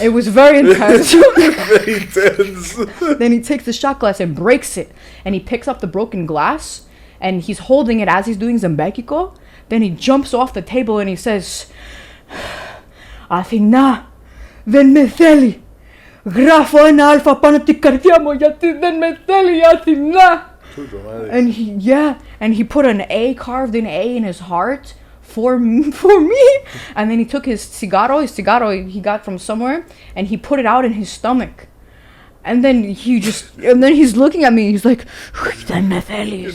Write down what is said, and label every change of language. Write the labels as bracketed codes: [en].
[en] It was very intense. Very intense. Then he takes the shot glass and breaks it. And he picks up the broken glass, and he's holding it as he's doing Zambekiko. Then he jumps off the table and he says, Athena, [el] δεν με θέλει. Γράφω ένα αλφα πάνω την καρδιά μου γιατί δεν με θέλει η Αθηνά. [en] Too dramatic. And he put an A, carved an A in his heart for me. And then he took his cigarro he got from somewhere, and he put it out in his stomach. And then he's looking at me, he's like, [el] δεν με θέλεις.